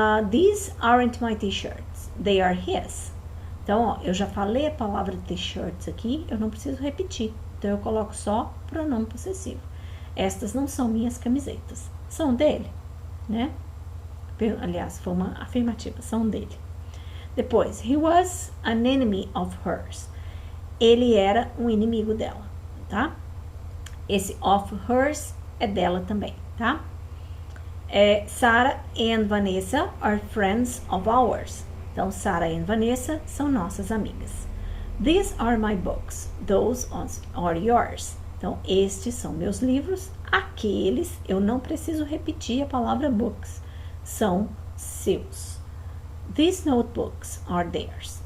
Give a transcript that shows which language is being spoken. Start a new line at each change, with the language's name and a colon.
English: These aren't my t-shirts. They are his.
Portuguese: Então, ó, eu já falei a palavra t-shirts aqui, eu não preciso repetir, Então, eu coloco só pronome possessivo. Estas não são minhas camisetas. São dele, né? Aliás, foi uma afirmativa. São dele. Depois,
English: he was an enemy of hers.
Portuguese: Ele era um inimigo dela, tá? Esse
English: of hers
Portuguese: é dela também, tá?
English: Sarah and Vanessa are friends of ours.
Portuguese: Então, Sarah e Vanessa são nossas amigas.
English: These are my books. Those are yours.
Portuguese: Então, estes são meus livros. Aqueles, eu não preciso repetir a palavra books. São seus.
English: These notebooks are theirs.